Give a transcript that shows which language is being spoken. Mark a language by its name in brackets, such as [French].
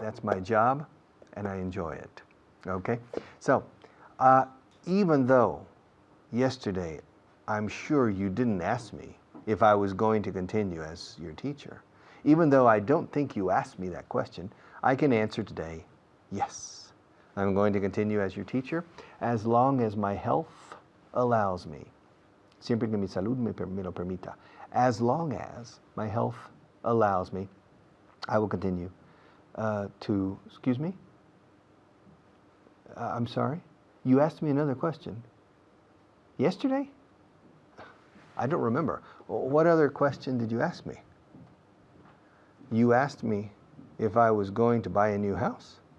[English] That's my job, and I enjoy it. Okay? So, even though yesterday I'm sure you didn't ask me if I was going to continue as your teacher, even though I don't think you asked me that question, I can answer today, yes. I'm going to continue as your teacher as long as my health allows me. [Spanish] Siempre que mi salud me lo permita. [English] As long as my health allows me, I will continue to, excuse me? I'm sorry? You asked me another question. Yesterday? I don't remember. What other question did you ask me? You asked me if I was going to buy a new house.